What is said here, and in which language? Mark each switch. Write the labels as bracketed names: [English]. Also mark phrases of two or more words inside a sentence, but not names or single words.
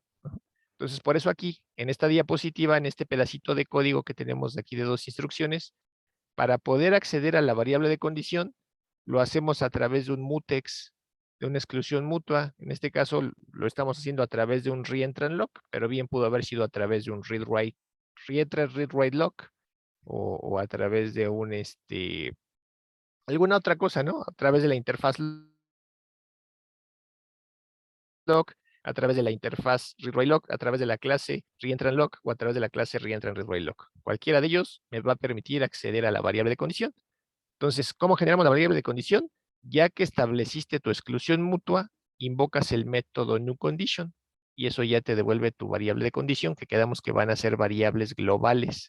[Spanish] Entonces, por eso aquí, en esta diapositiva, en este pedacito de código que tenemos de aquí de 2 instrucciones, para poder acceder a la variable de condición, lo hacemos a través de un mutex, de una exclusión mutua. En este caso, lo estamos haciendo a través de un [English] reentrant lock, [Spanish] pero bien pudo haber sido a través de un [English] read-write, reentrant read-write lock, [Spanish] o a través de un, alguna otra cosa, ¿no? A través de la interfaz lock, a través de la interfaz [English] read-write lock, [Spanish] a través de la clase [English] reentrant lock, [Spanish] o a través de la clase [English] reentrant read-write lock. [Spanish] Cualquiera de ellos me va a permitir acceder a la variable de condición. Entonces, ¿cómo generamos la variable de condición? Ya que estableciste tu exclusión mutua, invocas el método newCondition y eso ya te devuelve tu variable de condición, que quedamos que van a ser variables globales.